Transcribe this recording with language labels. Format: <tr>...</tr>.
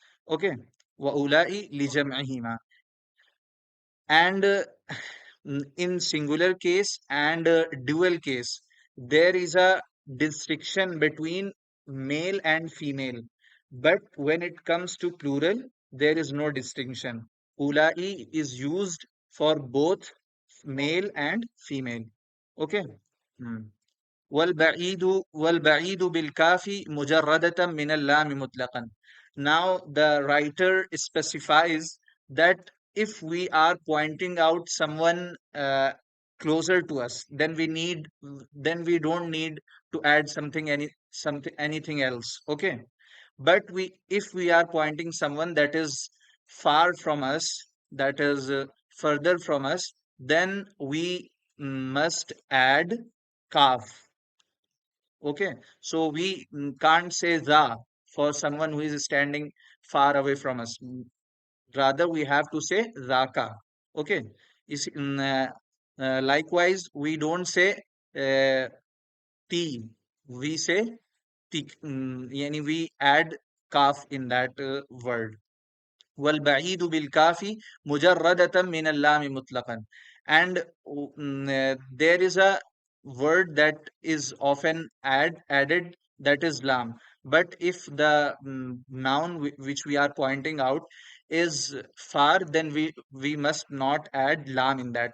<en>Okay,</en> <ar>wa ulai li jam'ihima.</ar> <en>And in singular case and dual case, there is a distinction between male and female, but when it comes to plural, there is no distinction. Ulai is used for both male and female. Okay. Hmm.</en> <ar>والبعيد والبعيد بالكاف مجردة من اللام مطلقا.</ar> <en>Now the writer specifies that if we are pointing out someone closer to us, then we don't need to add something anything else. Okay, but if we are pointing someone that is far from us, that is further from us, then we must add kaf. Okay, so we can't say the for someone who is standing far away from us. Rather, we have to say zaka. Okay, likewise, we don't say uh, ti. We say tik. Yani we add kaf in that word.</en> <ar>والبعيد بالكاف مجردة من اللام مطلقا.</ar> <en>And there is a word that is often added, that is lam. But if the noun which we are pointing out is far, then we must not add lam in that.</en>